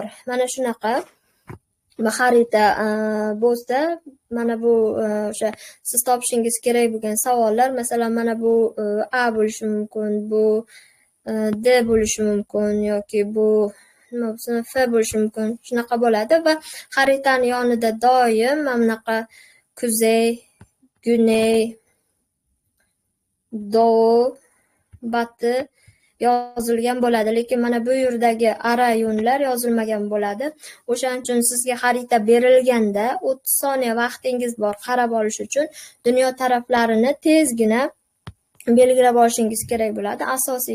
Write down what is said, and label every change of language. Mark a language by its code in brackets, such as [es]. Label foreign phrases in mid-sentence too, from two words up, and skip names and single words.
[uz] Mana shunaqa xarita bo'lsa, mana bu o'sha siz topishingiz kerak bo'lgan savollar, masalan, mana bu A bo'lishi mumkin, bu D bo'lishi mumkin yoki bu F bo'lishi mumkin. Shunaqa bo'ladi va xaritani yonida doim mana bunaqa [tr] kuzey, güney, doğu, batı [uz] yozilgan bo'ladi, lekin mana bu yerdagi [tr] ara yo'nlar [uz] yozilmagan bo'ladi. O'shaning uchun sizga xarita berilganda 30 soniya vaqtingiz bor qarab olish uchun dunyo taraflarini tezgina belgilab olishingiz kerak bo'ladi.